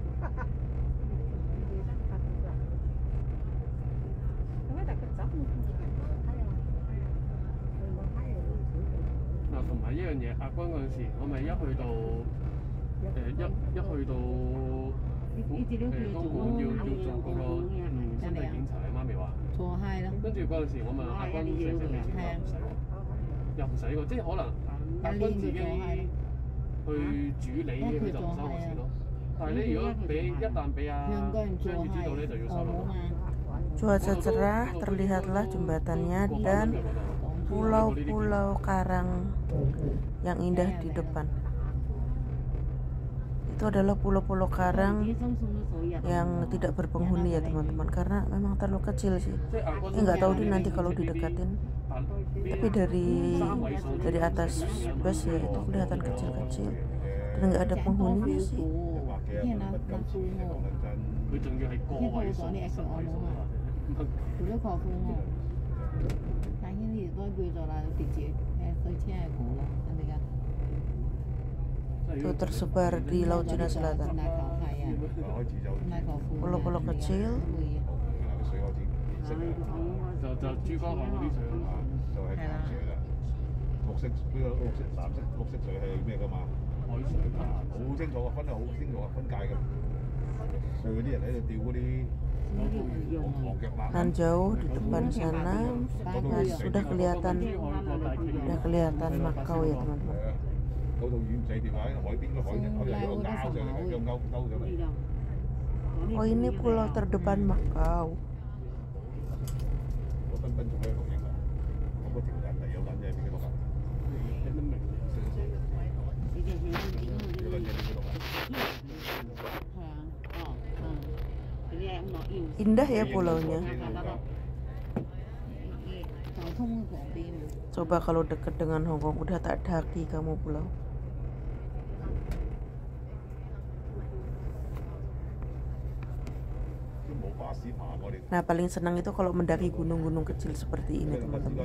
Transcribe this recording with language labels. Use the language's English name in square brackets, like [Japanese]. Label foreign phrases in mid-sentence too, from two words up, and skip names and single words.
[Cantonese] 嗱，同埋一樣嘢，亞軍嗰陣時，我咪一去到東莞要做嗰個身體檢查，你媽咪話。錯係咯。跟住嗰陣時，我問亞軍使唔使俾錢，又唔使喎，即係可能亞軍自己去主理，佢就唔收我錢咯。但係你如果一旦俾阿張宇知道咧，就要收咯。 [Indonesian] Cuaca cerah, terlihatlah jembatannya dan pulau-pulau karang yang indah di depan. Itu adalah pulau-pulau karang yang tidak berpenghuni ya teman-teman, karena memang terlalu kecil sih. Nggak tahu deh nanti kalau didekatin. Tapi dari atas bus ya itu kelihatan kecil-kecil dan nggak ada penghuninya sih. [Cantonese] 佢仲要係個位數、10位數啊！佢都確估我，但係呢都叫做啦，直接對車係估咯，人哋㗎。 [Indonesian] Itu tersebar di Laut Cina Selatan. Pulau-pulau kecil. [Cantonese] 就珠江口嗰啲水啊，就係淡水啦。綠色藍色水係咩㗎嘛？海水㗎，好清楚嘅，分得好清楚嘅，分界嘅。佢嗰啲人喺度釣嗰啲黃腳鰻。 [Indonesian] Dan jauh di depan sana sudah kelihatan Macau ya teman-teman. [Cantonese] 嗰度魚唔使釣啊，海邊個海有個鈎上嚟，有鈎上嚟。 [Indonesian] Oh ini pulau terdepan Macau. [Cantonese] 我分仲喺度錄影啊！我嗰條人係有撚嘢俾佢錄啊！有乜明？有撚嘢俾佢錄啊！ [Indonesian] Indah ya pulaunya. Coba kalau dekat dengan Hong Kong udah tak daki kamu pulau. Nah paling senang itu kalau mendaki gunung-gunung kecil seperti ini teman-teman.